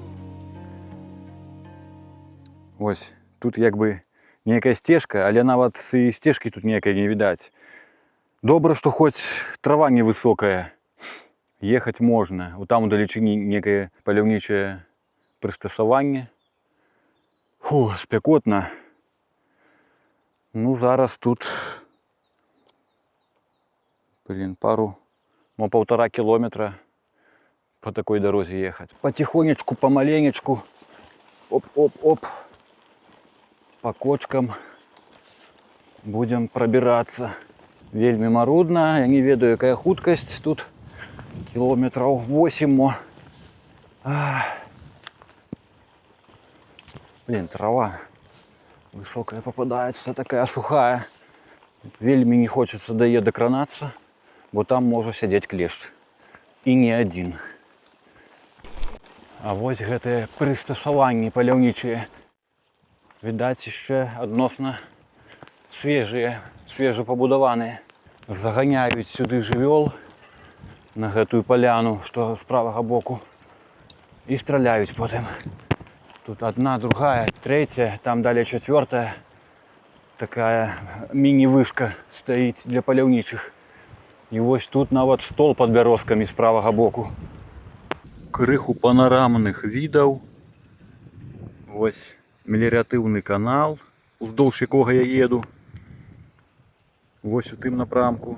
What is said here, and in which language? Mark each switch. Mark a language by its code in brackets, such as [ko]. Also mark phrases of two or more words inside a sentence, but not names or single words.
[be] Вось, тут як бы нейкая сцежка, але нават і сцежкі тут нейкай не відаць. Добра, што хоць трава невысокая. Ехаць можна. Там удалечыні некае паляўнічае прыстасаванне. Фу, спякотна. Ну, зараз тут, [ru] пару, полтора километра по такой дорозе ехать. Потихонечку, помаленечку, оп-оп-оп, по кочкам будем пробираться. [be] Вельмі марудна, я не ведаю, якая хуткасць тут. [ru] Километров 8. Блин, трава Высокая попадается, такая сухая. [be] Вельми [ru] не хочется [be] до яе докранаться, бо там може сядзець клешч. [ru] І не один. [be] А вось гэтыя прыстасаванні паляўнічыя. Відаць, яшчэ адносна свежыя, свежапабудаваныя. Заганяюць сюды жывёл на гэтую паляну, што з правага боку. І страляюць потым. [ru] Тут одна, другая, третья, там далее четвертая. Такая мини-вышка стоит для паляўнічых. [be] І вось тут нават стол пад бярозкамі з правага боку. Крыху панарамных відаў. Вось меліяратыўны канал, уздоўж якога я еду. Вось у тым напрамку.